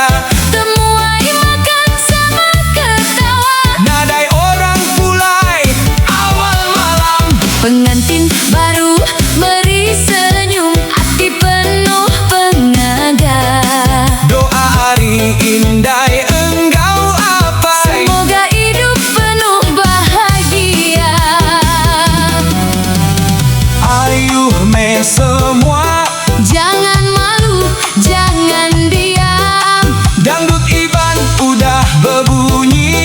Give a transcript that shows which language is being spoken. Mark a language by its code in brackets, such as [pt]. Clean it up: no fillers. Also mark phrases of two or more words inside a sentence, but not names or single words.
[iba] Temuai makan sama ketawa. Nadai orang pulai awal malam. Pengantin baru beri senyum, hati penuh pengaga. Doa hari indai engkau apai. [ms] Semoga hidup penuh bahagia. [iba] Ayuh me semua, [ms] Jangan malu, jangan diam. dangdut Iban udah berbunyi.